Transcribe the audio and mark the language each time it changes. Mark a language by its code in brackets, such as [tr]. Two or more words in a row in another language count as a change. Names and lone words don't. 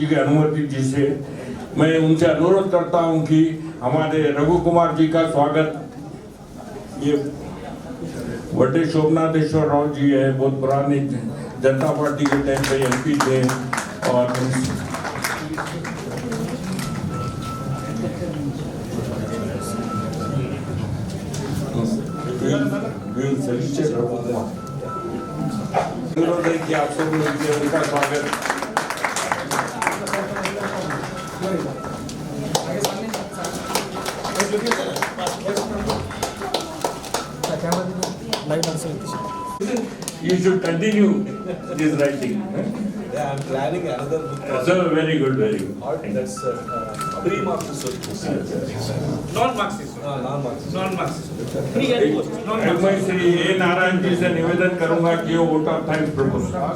[hi] की अनुमति जी से मैं उनसे अनुरोध करता हूं कि हमारे रघु कुमार जी का स्वागत, ये वटे शोभनाथेश्वर राव जी है, बहुत पुराने जनता पार्टी के टाइम पे एमपी थे और अनुरोध है कि आप सब लोग उनका स्वागत। [en] You should continue this writing. Yeah, I'm planning another book. So very good, very good. That's pre-Marxist. Non-Marxist. Non-Marxist. Non-Marxist. [hi] मैं श्री ए नारायण जी से निवेदन करूंगा कि वो [en] vote of thanks [hi] प्रपोज